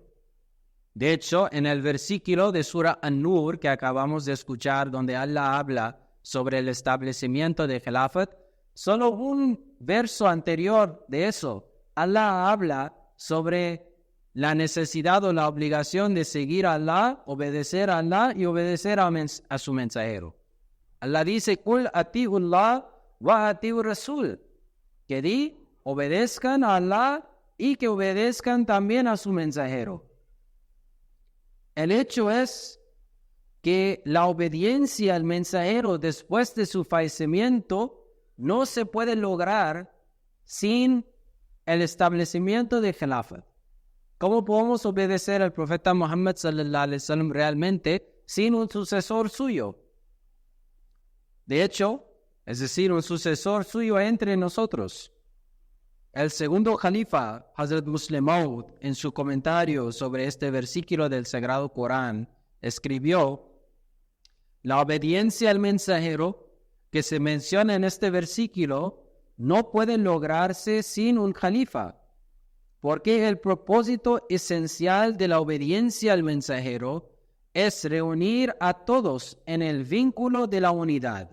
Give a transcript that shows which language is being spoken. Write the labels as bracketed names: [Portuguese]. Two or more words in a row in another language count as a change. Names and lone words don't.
[Spanish] De hecho, en el versículo de Surah An-Nur que acabamos de escuchar, donde Allah habla sobre el establecimiento de Khilafat, solo un verso anterior de eso, Allah habla sobre la necesidad o la obligación de seguir a Allah, obedecer a Allah y obedecer a su mensajero. Allah dice, [Arabic] قل أطيعوا الله وأطيعوا الرسول, [Spanish] que obedezcan a Allah y que obedezcan también a su mensajero. El hecho es que la obediencia al mensajero después de su fallecimiento no se puede lograr sin el establecimiento de Khilafat. ¿Cómo podemos obedecer al profeta Muhammad [Arabic] صلى الله عليه وسلم [Spanish] realmente sin un sucesor suyo? De hecho, es decir, un sucesor suyo entre nosotros. El segundo califa, Hazrat Muslim Maud, en su comentario sobre este versículo del Sagrado Corán, escribió: la obediencia al mensajero que se menciona en este versículo no puede lograrse sin un califa, porque el propósito esencial de la obediencia al mensajero es reunir a todos en el vínculo de la unidad.